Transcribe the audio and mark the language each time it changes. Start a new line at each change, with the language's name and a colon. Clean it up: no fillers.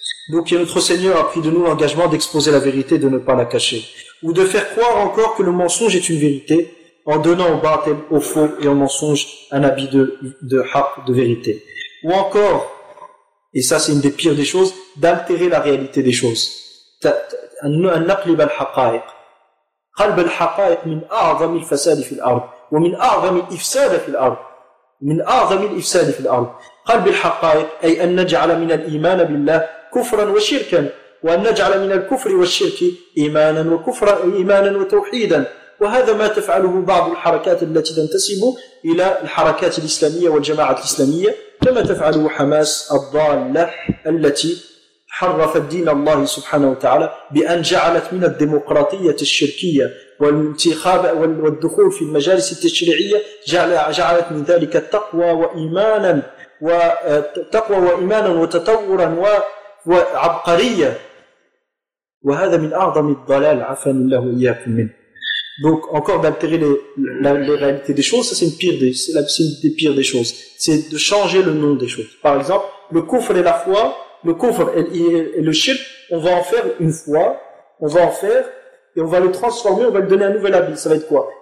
French: Donc, notre Seigneur a pris de nous l'engagement d'exposer la vérité et de ne pas la cacher. Ou de faire croire encore que le mensonge est une vérité. En donnant au faux et au mensonge un habit de haqq, de vérité. ou encore, et ça c'est une des pires des choses, d'altérer la réalité des choses.
Arabic: النقلب الحقائق قلب الحقائق من أعظم الفساد في الأرض ومن أعظم الإفساد في الأرض من أعظم الإفساد في الأرض قلب الحقائق أي أن نجعل من الإيمان بالله كفرا وشركا وأن نجعل من الكفر والشرك إيمانا وكفرا إيمانا وتوحيدا وهذا ما تفعله بعض الحركات التي تنتسب إلى الحركات الإسلامية والجماعة الإسلامية كما تفعله حماس الضالة التي حرف الدين الله سبحانه وتعالى بأن جعلت من الديمقراطية الشركية والانتخاب والدخول في المجالس التشريعية جعلت من ذلك التقوى وإيمانا وتقوى وإيمانا وتطورا وعبقرية وهذا من أعظم الضلال عفاني الله إياكم منه.
French: Donc encore d'altérer les réalités des choses, ça c'est une pire des, c'est une des pires des choses. C'est de changer le nom des choses. Par exemple, le kufr et la foi. Le kufr et le shirk, on va en faire une foi, on va en faire, et on va le transformer, on va lui donner un nouvel habit. Ça va être quoi?